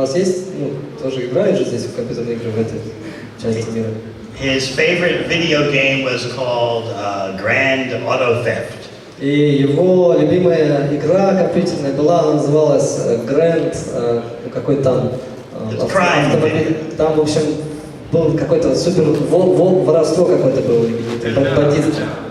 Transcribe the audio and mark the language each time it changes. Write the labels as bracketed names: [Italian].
[Russian] вас есть, тоже играют же здесь в компьютерные игры в этой части мира? [English] His favorite video game was called Grand Auto Theft. [Russian] И его любимая игра компьютерная была, она называлась Grand, какой там автомобиль. Там, в общем, был какой-то супер воровство какое-то было, бандитство.